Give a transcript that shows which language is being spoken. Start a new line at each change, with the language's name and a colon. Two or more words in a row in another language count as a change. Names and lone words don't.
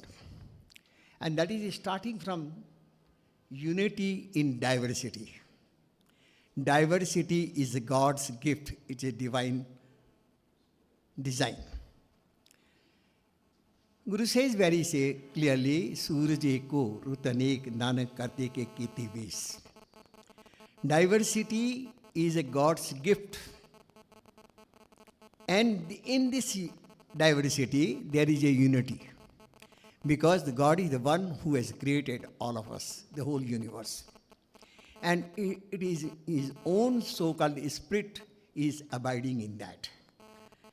English: And that is starting from unity in diversity. Diversity is God's gift. It's a divine design. Guru says very clearly,
Punjabi: ਸੂਰਜ ਏਕੋ ਰੁਤਿ ਅਨੇਕ ਨਾਨਕ ਕਰਤੇ ਕੇ ਕੇਤੇ ਵੇਸ.
English: Diversity is a God's gift. And in this diversity, there is a unity. Because the God is the one who has created all of us, the whole universe. And it is his own so-called spirit is abiding in that.